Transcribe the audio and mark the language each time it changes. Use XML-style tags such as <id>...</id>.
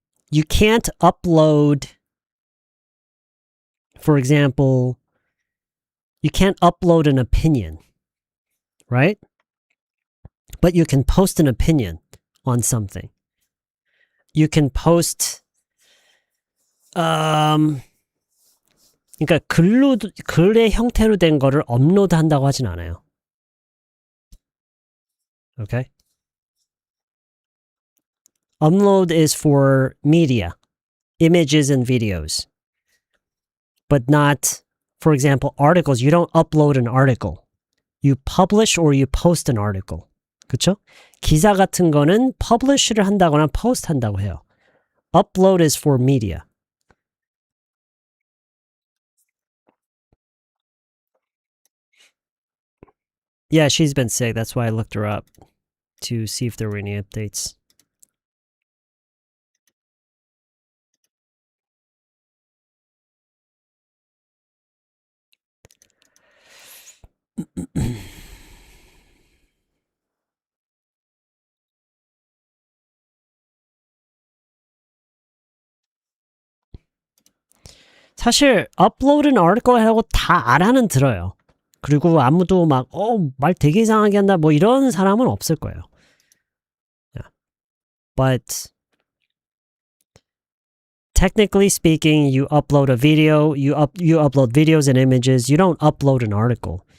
<en>You can't upload, for example, you can't upload an opinion, right? But you can post an opinion on something. You can post,</en> <ko>그러니까 글의 형태로 된 거를 업로드한다고 하진 않아요.</ko> <en>Okay? Upload is for media. images and videos, but not, for example, articles. You don't upload an article. You publish or you post an article.</en> <ko>그쵸? 기사 같은 거는 publish를 한다거나 post 한다고 해요.</ko> <en>Upload is for media. Yeah, she's been sick. That's why I looked her up to see if there were any updates.</en> <ko>사실</ko> <en>upload an article</en> <ko>하고 다 알아는 들어요. 그리고 아무도 막 말 되게 이상하게 한다 뭐 이런 사람은 없을 거예요.</ko> <en>Yeah. But technically speaking, you upload a video, you upload videos and images. You don't upload an article.</en>